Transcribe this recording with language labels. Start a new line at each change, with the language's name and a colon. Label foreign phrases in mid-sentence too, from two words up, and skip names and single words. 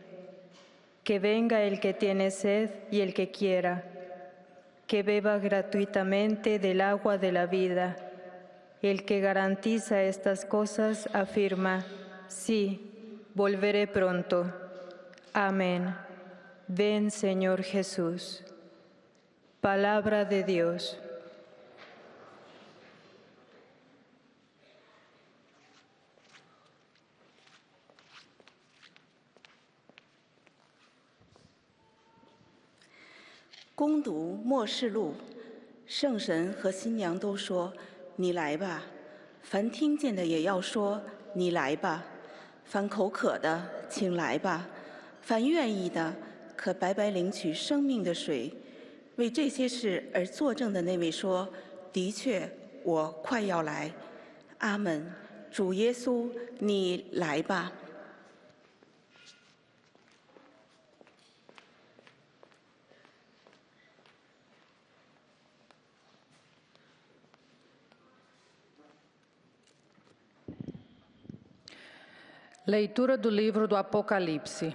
Spanish: Que venga el que tiene sed y el que quiera, que beba gratuitamente del agua de la vida. El que garantiza estas cosas afirma, sí, volveré pronto. Amén. Ven, Señor Jesús. Palabra de Dios.
Chinese: 恭读默示录，圣神和新娘都说：“你来吧。” 凡听见的也要说：“你来吧。” 凡口渴的，请来吧；凡愿意的，可白白领取生命的水。为这些事而作证的那位说：“的确，我快要来。” 阿门。主耶稣，你来吧。
Portuguese: Leitura do livro do Apocalipse.